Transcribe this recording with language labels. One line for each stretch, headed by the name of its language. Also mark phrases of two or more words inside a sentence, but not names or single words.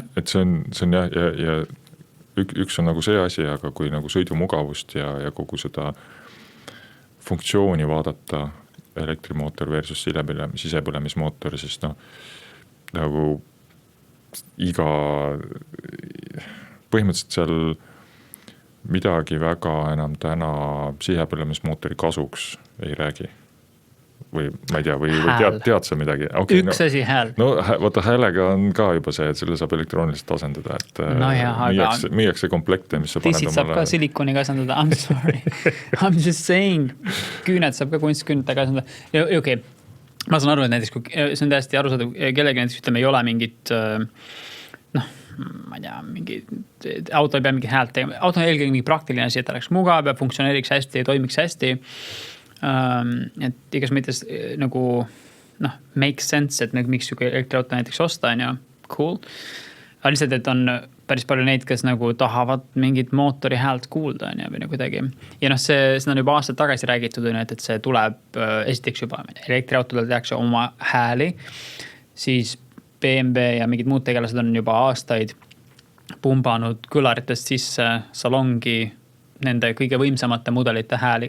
Estonian: Et see on ja üks on nagu see asi, aga kui nagu sõidumugavust ja kogu seda funktsiooni vaadata elektrimootor versus sisepõlemismootor, siis noh, nagu põhimõtteliselt seal midagi väga enam täna sisepõlemismootori kasuks ei räägi. Või ma ei tea, või tead sa midagi? Okay, üks asi hääl. No vaata häälega on ka juba see, et selle saab elektrooniliselt asendada, et no jah, müüakse komplekte, mis sa paned omale. Saab ka silikoniga asendada,
English: I'm sorry. I'm just saying,
Estonian: küüned saab ka kunstküünetega asendada. Okay. Ma saan aru, et näiteks, kui see on täiesti arusaadav, kellegi näiteks ütleme, ei ole mingit, ma ei tea, mingi, auto ei pea mingi häält tegema. Auto on eelkõige mingi praktiline asi, et oleks mugav ja funktsioneeriks hästi ja toimiks hästi. Et igas mõttes nagu
English: make sense,
Estonian: et miks siuke elektriauto näiteks osta on ja cool. Aga lihtsalt, et on päris palju neid, kes nagu tahavad mingit mootori häält kuulda on ja või nagu kuidagi. Ja seda on juba aastad tagasi räägitud, et see tuleb esiteks juba elektriautodel tehakse oma hääli, siis BMW ja mingid muud tegelased on juba aastaid pumbanud kõlaritest sisse salongi nende kõige võimsamate mudelite hääli.